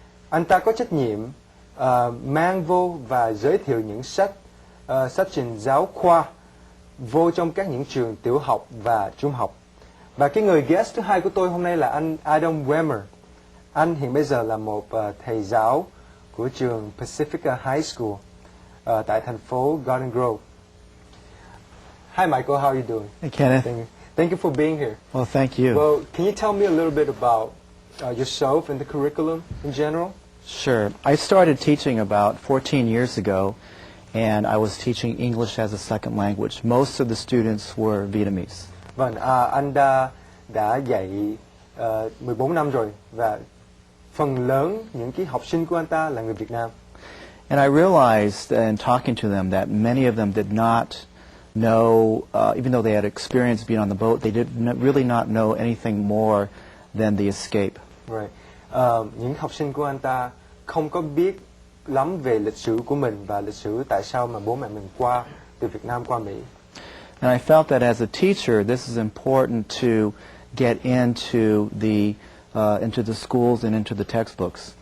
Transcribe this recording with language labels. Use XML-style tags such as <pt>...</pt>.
<vi>Anh ta có trách nhiệm mang vô và giới thiệu những sách trình giáo khoa vô trong các những trường tiểu học và trung học. Và cái người guest thứ hai của tôi hôm nay là anh Adam Wemmer. Anh hiện bây giờ là một thầy giáo của trường Pacifica High School tại thành phố Garden Grove.</vi> <en>Hi Michael, how are you doing? Hey Kenneth. Thank you for being here. Well, thank you. Well, can you tell me a little bit about yourself and the curriculum in general? Sure. I started teaching about 14 years ago, and I was teaching English as a second language. Most of the students were Vietnamese.</en> <vi>Vâng, anh đã dạy 14 năm rồi, và phần lớn những cái học sinh của anh ta là người Việt Nam.</vi> <en>And I realized in talking to them that many of them did not know, even though they had experience being on the boat, they did really not know anything more than the escape. Right.</en> <vi>Những học sinh của anh ta không có biết lắm về lịch sử của mình và lịch sử tại sao mà bố mẹ mình qua từ Việt Nam qua Mỹ.</vi> <en>And I felt that as a teacher, this is important to get into the schools and into the textbooks.</en>